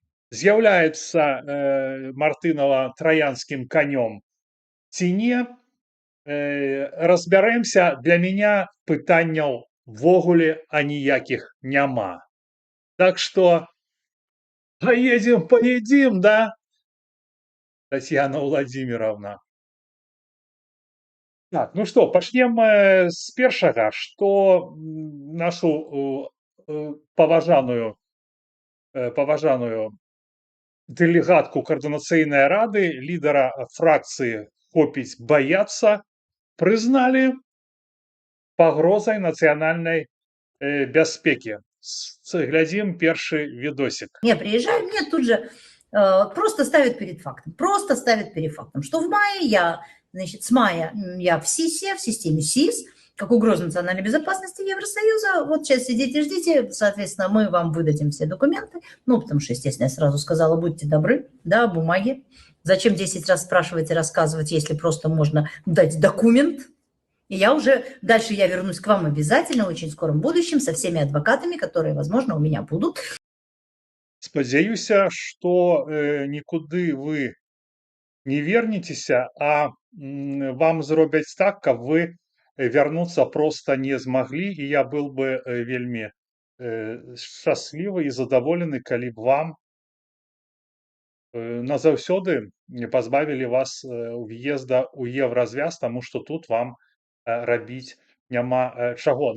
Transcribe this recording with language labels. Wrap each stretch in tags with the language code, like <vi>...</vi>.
<be>з'яўляецца Мартынова траянскім канём ці не, разбярэмся. Для мяне пытанняў ввогуле аніякіх няма. Так што</be> <ru>поедем, поедим, да, Татьяна Владимировна?</ru> <be>Так, ну што, пачнем з першага, што нашу паважаную дэлегатку каардынацыйнай рады, лідара фракцыі «Хопіць баяцца» прызналі пагрозай нацыянальнай бяспекі. Глядзім першы відосік.</be> <ru>Я приезжаю, мне тут же просто ставят перед фактом, что в мае я, значит, с мая я в СИСе, в системе СИС, как угроза национальной безопасности Евросоюза. Вот сейчас сидите, ждите, соответственно, мы вам выдадим все документы. Ну, потому что, естественно, я сразу сказала, будьте добры, да, бумаги. Зачем 10 раз спрашивать и рассказывать, если просто можно дать документ? И дальше я вернусь к вам обязательно в очень скором будущем со всеми адвокатами, которые, возможно, у меня будут.</ru> <be>Спадзяюся, што нікуды вы не вернецеся, а вам зробяць так, каб вы вярнуцца проста не змаглі, і я был бы вельмі шчаслівы і задаволены, калі б вам назаўсёды пазбавілі вас ўезда ў еўразвяз, таму што тут вам рабіць няма чаго.</be>